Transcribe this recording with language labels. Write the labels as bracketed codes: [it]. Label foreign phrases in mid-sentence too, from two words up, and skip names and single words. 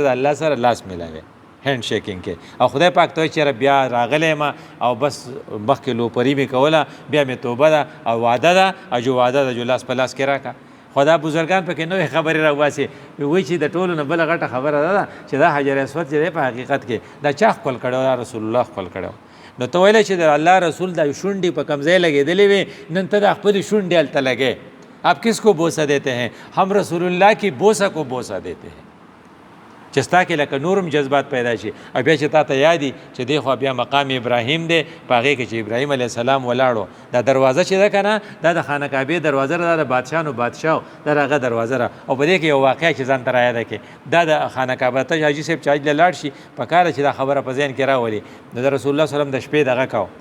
[ps] د الله سره لاس میلاوي [en] hand shaking [ps] کې او خدای پاک ته وایي چېرې بیا راغلی یم او بس مخکې لوپري مې کوله بیا مې توبه ده او واده ده او جو واده ده جو لاس په لاس کې راکړه خدا بزرگان پکې نوې خبرې راوباسي وایي چې د ټولو نه بله غټه خبره ده چې دا حجر اسود چې دی په حقیقت کې دا چا ښکل کړی دا رسول الله ښکل کړی نو ته ویلی چې د الله رسول دا شونډې په کوم ځای لګېدلې وې نن ته د خپلې شونډې هلته لګې [ur] آپ کس کو بوسه دیتے ہیں [ps] ہم رسول اللہ کی بوسه کو بوسه دیتے ہیں چې ستا کې لکه نورم جذبات پیدا شي او بیا چې تا ته یادي چې دی خو بیا مقام ابراهیم دی په هغې کې چې ابراهیم علیه السلام ولاړو دا دروازه چې ده که نه دا د خانه کعبې دروازه ده دا د بادشاهانو بادشاه دا د هغه دروازه ده او په دې کې یو واقعه چې ځان ته رایاده کړې دا د خانه کعبه ته حاجي صاحب چې حج له لاړ شي پکار ده چې دا خبره په ذهن کې راولي نو د رسول الله صلی الله علیه وسلم د شپې دغه کو